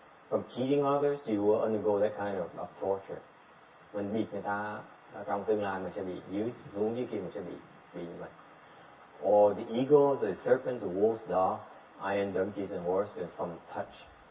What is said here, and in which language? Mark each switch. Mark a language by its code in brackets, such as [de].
[en] From cheating others, you will undergo that kind of torture. [vi] Mình bịp người ta trong tương lai mình sẽ bị xuống dưới kia mình sẽ bị như vậy. [en] Or the eagles, the serpents, the wolves, dogs, iron donkeys and horses from touch.